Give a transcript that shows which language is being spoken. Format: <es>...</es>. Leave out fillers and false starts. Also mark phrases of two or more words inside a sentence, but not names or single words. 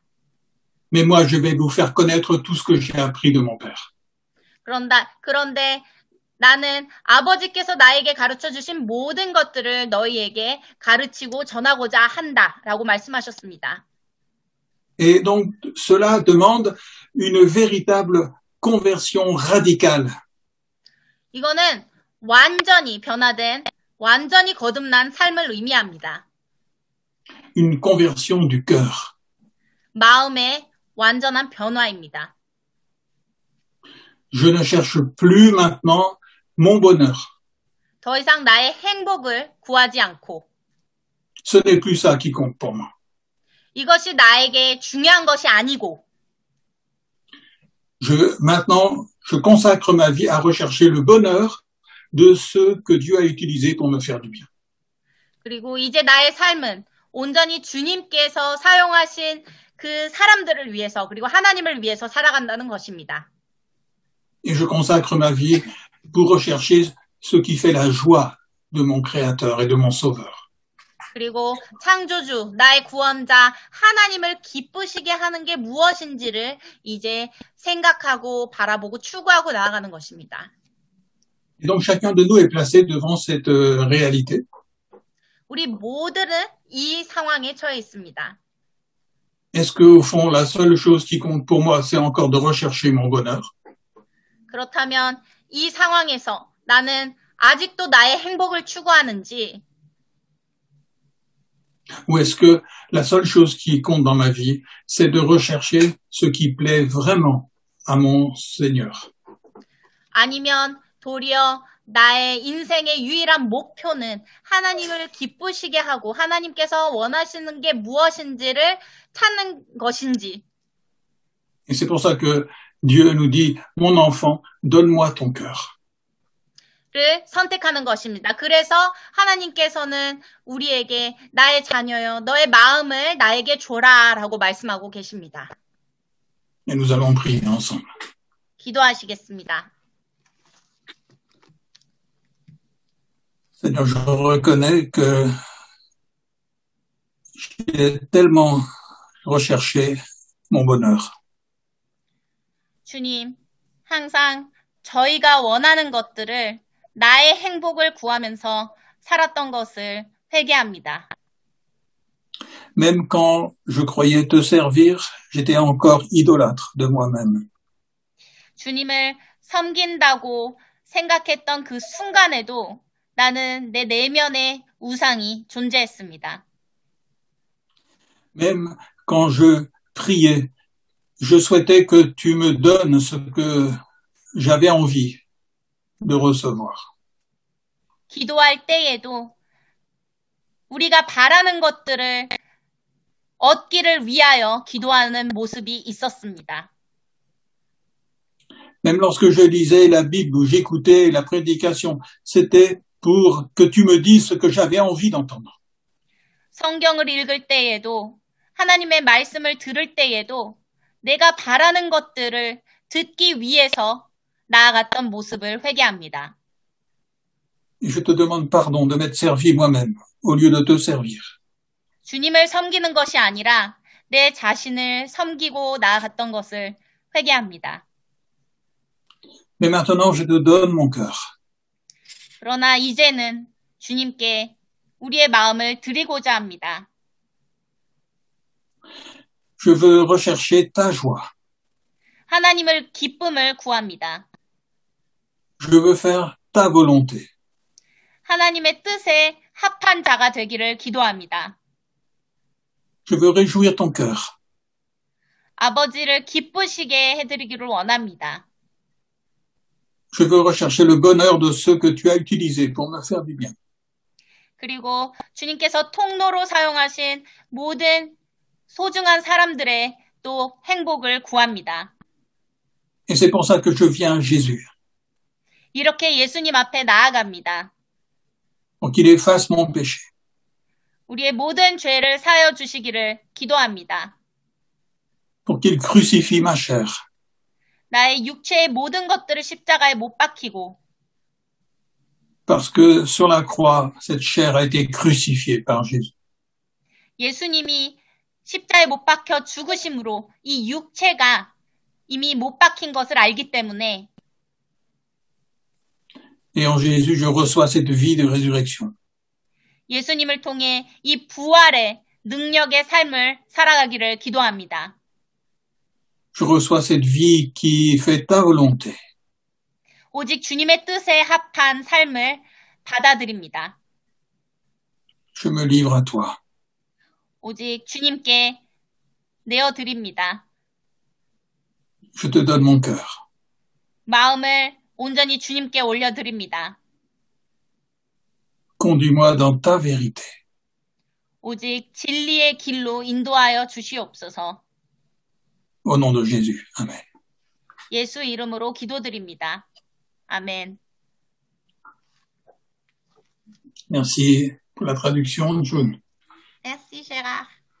<fr>Mais moi, je vais vous faire connaître tout ce que j'ai appris de mon père.</fr> <ko>그런데 나는 아버지께서 나에게 가르쳐 주신 모든 것들을 너희에게 가르치고 전하고자 한다라고 말씀하셨습니다.</ko> <fr>Et donc, cela demande une véritable conversion radicale.</fr> <ko>이거는 완전히 변화된, 완전히 거듭난 삶을 의미합니다.</ko> <fr>Une conversion du cœur.</fr> <ko>마음의 완전한 변화입니다.</ko> <fr>Je ne cherche plus maintenant mon bonheur.</fr> <ko>더 이상 나의 행복을 구하지 않고</ko> <fr>Ce n'est plus ça qui compte pour moi.</fr> <ko>이것이 나에게 중요한 것이 아니고</ko> <fr>Maintenant, je consacre ma vie à rechercher le bonheur de ceux que Dieu a utilisés pour me faire du bien.</fr> <ko>그리고 이제 나의 삶은 온전히 주님께서 사용하신 그 사람들을 위해서 그리고 하나님을 위해서 살아간다는 것입니다.</ko> <fr>Et je consacre ma vie pour rechercher ce qui fait la joie de mon Créateur et de mon Sauveur.</fr> <ko>그리고 창조주, 나의 구원자, 하나님을 기쁘시게 하는 게 무엇인지를 이제 생각하고 바라보고 추구하고 나아가는 것입니다.</ko> <fr>Et donc chacun de nous est placé devant cette réalité.</fr> <ko>우리 모두는 이 상황에 처해 있습니다.</ko> <fr>Est-ce que au fond la seule chose qui compte pour moi c'est encore de rechercher mon bonheur?</fr> <ko>그렇다면 이 상황에서 나는 아직도 나의 행복을 추구하는지</ko> <fr>Ou est-ce que la seule chose qui compte dans ma vie c'est de rechercher ce qui plaît vraiment à mon Seigneur?</fr> <ko>아니면 도리어 나의 인생의 유일한 목표는 하나님을 기쁘시게 하고 하나님께서 원하시는 게 무엇인지를 찾는 것인지.</ko> <fr>Et c'est pour ça que Dieu nous dit, mon enfant, donne-moi ton cœur.</fr> <ko>를 선택하는 것입니다. 그래서 하나님께서는 우리에게 나의 자녀여 너의 마음을 나에게 줘라라고 말씀하고 계십니다.</ko> <fr>Et nous allons prier ensemble.</fr> <ko>기도하시겠습니다.</ko> <fr>Seigneur, je reconnais que j'ai tellement recherché mon bonheur.</fr> <ko>주님, 항상 저희가 원하는 것들을 나의 행복을 구하면서 살았던 것을 회개합니다.</ko> <fr>Même quand je croyais te servir, j'étais encore idolâtre de moi-même.</fr> <ko>주님을 섬긴다고 생각했던 그 순간에도 나는 내 내면에 우상이 존재했습니다.</ko> <fr>Même quand je priais, je souhaitais que tu me donnes ce que j'avais envie de recevoir.</fr> <ko>기도할 때에도 우리가 바라는 것들을 얻기를 위하여 기도하는 모습이 있었습니다.</ko> <fr>Même lorsque je lisais la Bible ou j'écoutais la prédication, c'était pour que tu me dises ce que j'avais envie d'entendre.</fr> <ko>성경을 읽을 때에도 하나님의 말씀을 들을 때에도 내가 바라는 것들을 듣기 위해서 나아갔던 모습을 회개합니다.</ko> <fr>Et je te demande pardon de m'être servi moi-même au lieu de te servir.</fr> <ko>주님을 섬기는 것이 아니라 내 자신을 섬기고 나아갔던 것을 회개합니다.</ko> <fr>Mais maintenant, je te donne mon cœur.</fr> <ko>그러나 이제는 주님께 우리의 마음을 드리고자 합니다.</ko> <fr>Je veux rechercher ta joie.</fr> <ko>하나님을 기쁨을 구합니다.</ko> <fr>Je veux faire ta volonté.</fr> <ko>하나님의 뜻에 합한 자가 되기를 기도합니다.</ko> <fr>Je veux réjouir ton cœur.</fr> <ko>아버지를 기쁘시게 해드리기를 원합니다.</ko> <fr>Je veux rechercher le bonheur de ceux que tu as utilisés pour me faire du bien.</fr> <ko>그리고 주님께서 통로로 사용하신 모든 소중한 사람들의 또 행복을 구합니다.</ko> <fr>Et c'est pour ça que je viens à Jésus,</fr> <ko>이렇게 예수님 앞에 나아갑니다.</ko> <fr>pour qu'il efface mon péché,</fr> <ko>우리의 모든 죄를 사하여 주시기를 기도합니다.</ko> <fr>pour qu'il crucifie ma chair,</fr> <ko>나의 육체의 모든 것들을 십자가에 못 박히고</ko> <fr>parce que sur la croix, cette chair a été crucifiée par Jésus.</fr> <ko>예수님이 십자가에 못 박혀 죽으심으로 이 육체가 이미 못 박힌 것을 알기 때문에</ko> <fr>Et en Jésus, je reçois cette vie de résurrection.</fr> <ko>예수님을 통해 이 부활의 능력의 삶을 살아가기를 기도합니다.</ko> <fr>Je reçois cette vie qui fait ta volonté.</fr> <ko>오직 주님의 뜻에 합한 삶을 받아들입니다.</ko> <fr>Je me livre à toi.</fr> <ko>오직 주님께 내어드립니다.</ko> <fr>Je te donne mon cœur.</fr> <ko>마음을 온전히 주님께 올려드립니다.</ko> <fr>Conduis-moi dans ta vérité.</fr> <ko>오직 진리의 길로 인도하여 주시옵소서.</ko> <fr>Au nom de Jésus. Amen.</fr> <ko>예수 이름으로 기도드립니다. 아멘.</ko> <fr>Merci pour la traduction, June. Merci, Gérard.</fr>